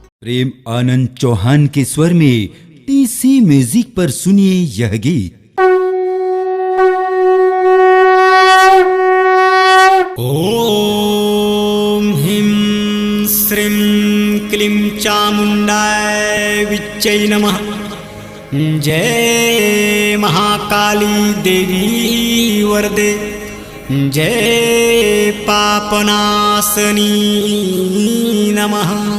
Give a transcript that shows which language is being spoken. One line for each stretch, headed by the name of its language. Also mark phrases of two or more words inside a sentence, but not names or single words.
Hindi: प्रेम आनंद चौहान के स्वर में टीसी म्यूजिक पर सुनिए यह गीत।
Sanskrit: ओम ह्रीं श्रीं क्लीं चामुंडाय विच्चै नमः। जय महाकाली देवी वरदे, जय पापनाशनी नमः।